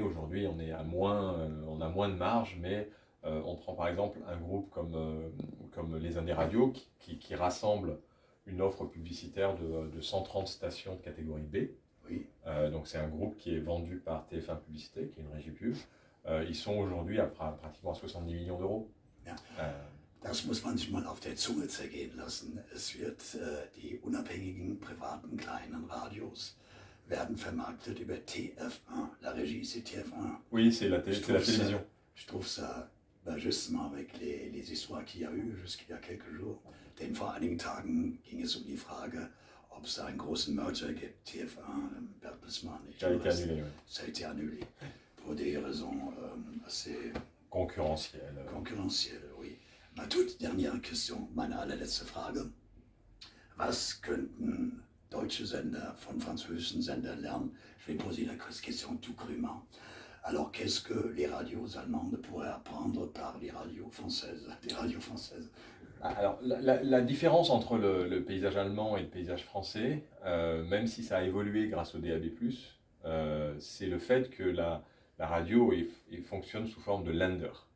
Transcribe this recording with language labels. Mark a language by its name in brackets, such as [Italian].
[French] Aujourd'hui, on a moins de marge, mais on prend par exemple un groupe comme les Indes Radio qui rassemble une offre publicitaire de 130 stations de catégorie B. Oui. Donc c'est un groupe qui est vendu par TF1 Publicité, qui est une régie pub. Ils sont aujourd'hui à pratiquement 70 millions d'euros. [German] Ja. Das muss man sich mal auf der Zunge zergehen lassen. Es wird, die unabhängigen, privaten, kleinen Radios werden vermarktet über TF1. [French] La régie, c'est TF1. Oui, c'est la télévision. Je trouve ça, justement avec les histoires qu'il y a eu jusqu'il y a quelques jours, [German] denn vor einigen Tagen ging es die Frage, ob es da einen großen Merger gibt, TF1, Bertelsmann. [French] Ça a été annulé, oui. Ça a été annulé, pour des raisons assez concurrentielles. Concurrentielles, oui. Ma toute dernière question, [German] meine allerletzte Frage. Was könnten deutsche Sender von französischen Sendern lernen? [French] Je vais poser la question tout crûment. Alors, qu'est-ce que les radios allemandes pourraient apprendre par les radios françaises, des radios françaises? Alors, la différence entre le paysage allemand et le paysage français, même si ça a évolué grâce au DAB+, c'est le fait que la radio fonctionne sous forme de Länder.